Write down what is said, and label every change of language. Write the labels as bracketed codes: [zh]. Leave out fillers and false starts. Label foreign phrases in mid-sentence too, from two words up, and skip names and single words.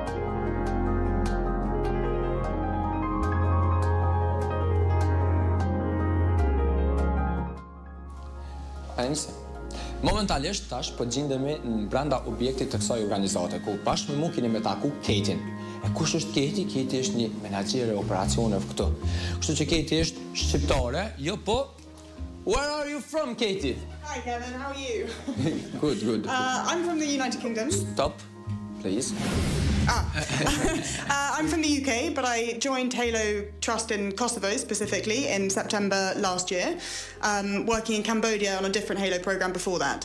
[sq] Momentalisht tash po gjendemi brenda objektit të kësaj organizate, ku bashkë me mua keni me taku Ketin. E kush është Keti? Keti është një menaxher e operacioneve këtu. Kështu që Keti është shqiptare, jo po. [en] Where are you from, Katie? Hi, Kevin. How are you? Good. I'm from the United Kingdom. Stop, please. I'm from the UK, but I joined Halo Trust in Kosovo specifically in September last year, working in Cambodia on a different Halo program before that.